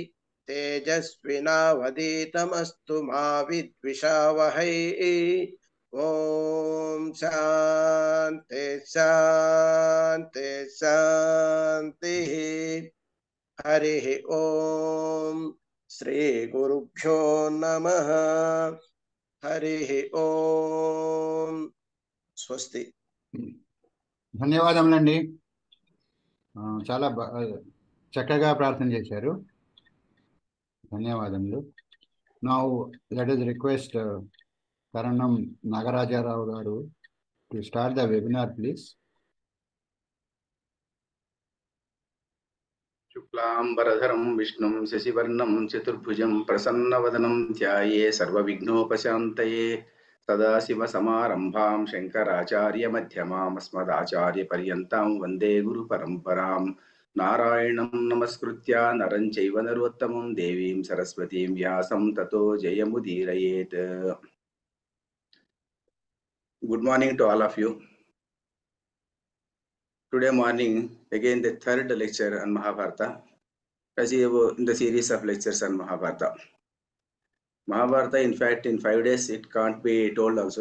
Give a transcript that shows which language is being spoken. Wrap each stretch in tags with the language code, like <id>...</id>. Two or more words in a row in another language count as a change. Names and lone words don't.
<sa>तेजस्विनावधीतमस्तु मा विद्विषावहै ॐ शान्ति शान्ति शान्तिः हरिः ॐ श्रीगुरुभ्यो नमः हरिः ॐ स्वस्ति</sa> <te>ధన్యవాదములండి. చాలా చక్కగా ప్రార్థన చేశారు. ధన్యవాదములు.</te> <en>now let us request కరణం నాగరాజారావు గారు to start the webinar please.</en> <sa>शुक्लांबरधरं विष्णुं शशिवर्णं चतुर्भुजं प्रसन्नवदनं ध्याये सर्वविघ्नोपशान्तये सदाशिवसमारम्भां शङ्कराचार्यमध्यमाम् अस्मदाचार्यपर्यन्तां वन्दे गुरुपरम्परां नारायणं नमस्कृत्य नरं चैव नरोत्तमं देवीं सरस्वतीं व्यासं ततो जयमुदीरयेत्.</sa> <en>Good morning to all of you. Today morning, again the third lecture on Mahabharata, as in the series of lectures on Mahabharata. Mahabharata, in fact, in 5 days, it can't be told also.</en>